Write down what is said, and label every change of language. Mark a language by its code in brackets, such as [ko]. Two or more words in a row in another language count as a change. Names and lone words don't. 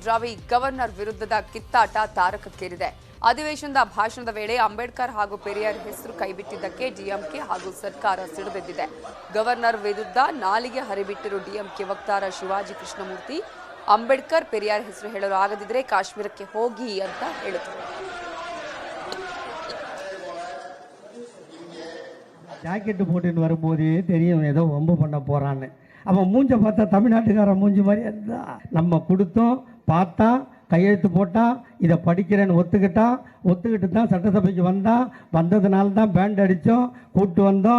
[kn] ರವಿ ಗವರ್ನರ್ ವಿರುದ್ಧದ ಕಿತ್ತಾಟ ತಾರಕಕ್ಕೇರಿದೆ. ಅಧಿವೇಶನದ ಭಾಷಣದ ವೇಳೆ ಅಂಬೇಡ್ಕರ್ ಹಾಗೂ ಪೆರಿಯಾರ್ ಹೆಸರು ಕೈಬಿಟ್ಟಿದ್ದಕ್ಕೆ ಡಿಎಂಕೆ ಹಾಗೂ ಸರ್ಕಾರ ಸಿಡಿದೆದ್ದಿದೆ. ಗವರ್ನರ್ ವಿರುದ್ಧ ನಾಲಿಗೆ ಹರಿಬಿಟ್ಟಿರುವ ಡಿಎಂಕೆ ವಕ್ತಾರ ಶಿವಾಜಿ ಕೃಷ್ಣಮೂರ್ತಿ ಅಂಬೇಡ್ಕರ್, ಪೆರಿಯಾರ್ ಹೆಸರು ಹೇಳಲು ಆಗದಿದ್ರೆ ಕಾಶ್ಮೀರಕ್ಕೆ ಹೋಗಿ ಅಂತ ಹೇಳಿದರು. [ta] ஜாக்கெட்டு போட்டுன்னு வரும்போதே தெரியும் ஏதோ வம்பு பண்ண போகிறான்னு. அவன் மூஞ்ச பார்த்தா தமிழ்நாட்டுக்காரன் மூஞ்சி மாதிரி இருந்தா. நம்ம கொடுத்தோம், பார்த்தா, கையெழுத்து போட்டான், இதை படிக்கிறேன்னு ஒத்துக்கிட்டு தான் சட்டசபைக்கு வந்ததுனால தான் பேண்ட் அடித்தோம், கூப்பிட்டு வந்தோம்.